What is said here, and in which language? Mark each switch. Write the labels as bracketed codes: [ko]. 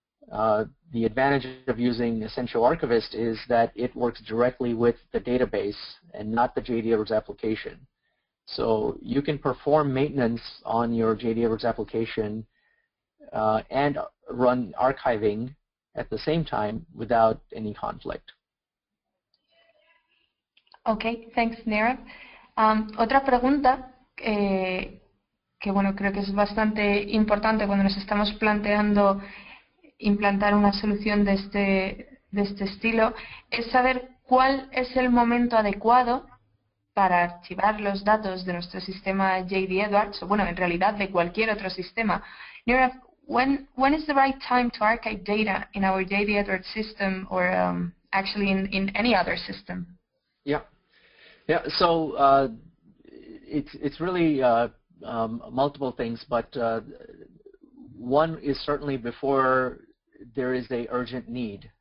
[en] The advantage of using Essential Archivist is that it works directly with the database and not the J.D. Edwards application. So you can perform maintenance on your J.D. Edwards application and run archiving at the same time without any conflict. Okay, thanks, Nirav. [es] Otra pregunta que bueno, creo que es bastante importante cuando nos estamos planteando implantar una solución de este estilo, es saber cuál es el momento adecuado para archivar los datos de nuestro sistema J.D. Edwards, o bueno, en realidad de cualquier otro sistema. [en] Nirav, when is the right time to archive data in our J.D. Edwards system or actually in any other system? Yeah. So it's really multiple things, but one is certainly before there is a urgent need.